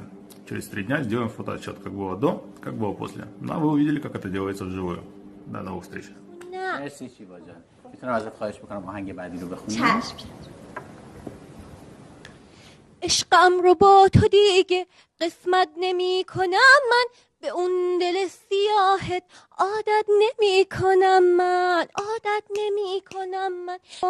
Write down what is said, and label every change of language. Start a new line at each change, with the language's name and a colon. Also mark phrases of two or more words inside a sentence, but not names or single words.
Russian: Через 3 дня сделаем фотоотчет, как было до, как было после. Ну, а вы увидели, как это делается вживую. До новых встреч.
Persian: مرسی شیوا جان. میتونم ازت خواهش بکنم آهنگ بعدی رو بخونی؟ چشم. عشقم رو با تو دیگه قسمت نمی کنم من، به اون دل سیاهت عادت نمی کنم من، عادت نمی کنم من.